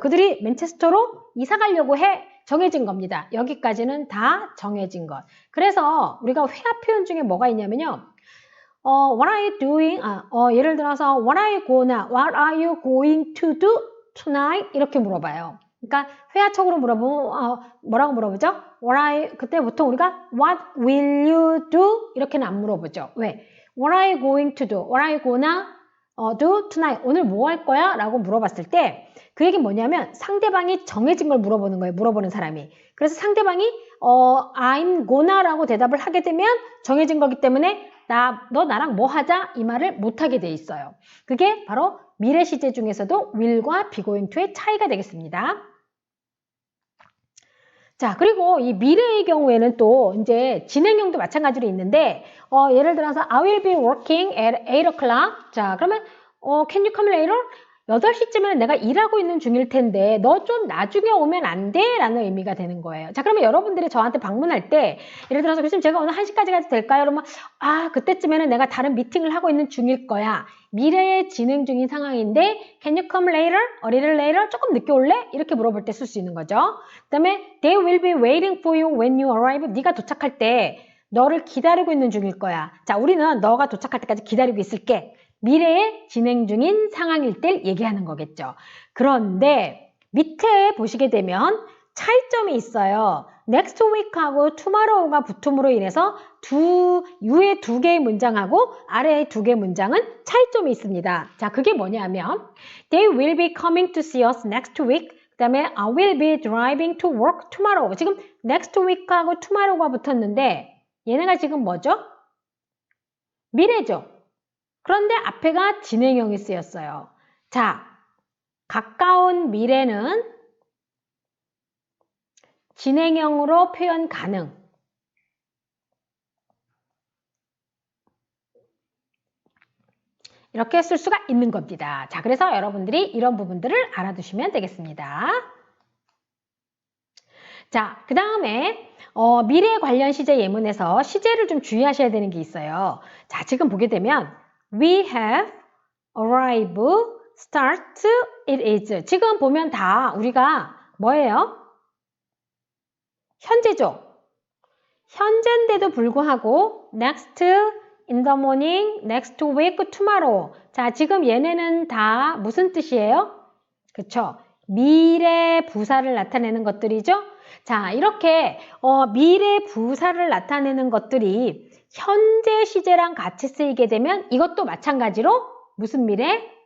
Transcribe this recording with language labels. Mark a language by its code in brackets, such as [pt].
[ko] 그들이 맨체스터로 이사 가려고 해. 정해진 겁니다. 여기까지는 다 정해진 것. 그래서 우리가 회화 표현 중에 뭐가 있냐면요. [en] What are you doing? [ko] 예를 들어서 [en] what are you going to do tonight? [ko] 이렇게 물어봐요. 그러니까 회화적으로 물어보면 뭐라고 물어보죠? 그때 보통 우리가 [en] what will you do? [ko] 이렇게는 안 물어보죠. 왜? [en] What are you going to do? What are you gonna do tonight? [ko] 오늘 뭐 할 거야? 라고 물어봤을 때 그 얘기는 뭐냐면 상대방이 정해진 걸 물어보는 거예요. 물어보는 사람이. 그래서 상대방이 I'm gonna 라고 대답을 하게 되면 정해진 거기 때문에 너 나랑 뭐 하자? 이 말을 못하게 돼 있어요. 그게 바로 미래 시제 중에서도 will과 be going to의 차이가 되겠습니다. 자, 그리고 이 미래의 경우에는 또 이제 진행형도 마찬가지로 있는데 예를 들어서 [en] I will be working at 8 o'clock. [ko] 자, 그러면 [en] can you come later? [ko] 8시쯤에는 내가 일하고 있는 중일 텐데 너 좀 나중에 오면 안 돼? 라는 의미가 되는 거예요. 자, 그러면 여러분들이 저한테 방문할 때 예를 들어서 교수님 제가 오늘 1시까지 가도 될까요? 그러면 그때쯤에는 내가 다른 미팅을 하고 있는 중일 거야. 미래에 진행 중인 상황인데 [en] can you come later? A little later? [ko] 조금 늦게 올래? 이렇게 물어볼 때 쓸 수 있는 거죠. 그 다음에 [en] they will be waiting for you when you arrive. [ko] 네가 도착할 때 너를 기다리고 있는 중일 거야. 자, 우리는 너가 도착할 때까지 기다리고 있을게. 미래에 진행 중인 상황일 때 얘기하는 거겠죠. 그런데 밑에 보시게 되면 차이점이 있어요. next week하고 tomorrow가 붙음으로 인해서 위에 2개의 문장하고 아래의 2개의 문장은 차이점이 있습니다. 자, 그게 뭐냐면 [en] they will be coming to see us next week. [ko] 그 다음에 [en] I will be driving to work tomorrow. [ko] 지금 next week하고 tomorrow가 붙었는데 얘네가 지금 뭐죠? 미래죠. 그런데 앞에가 진행형이 쓰였어요. 자, 가까운 미래는 진행형으로 표현 가능. 이렇게 쓸 수가 있는 겁니다. 자, 그래서 여러분들이 이런 부분들을 알아두시면 되겠습니다. 자, 그 다음에 미래 관련 시제 예문에서 시제를 좀 주의하셔야 되는 게 있어요. 자, 지금 보게 되면 we have, arrive, start, it is. 지금 보면 다 우리가 뭐예요? 현재죠. 현재인데도 불구하고 next, in the morning, next week, tomorrow. 자, 지금 얘네는 다 무슨 뜻이에요? 그쵸? 미래 부사를 나타내는 것들이죠? 자, 이렇게 미래 부사를 나타내는 것들이 현재 시제랑 같이 쓰이게 되면 이것도 마찬가지로 무슨 미래?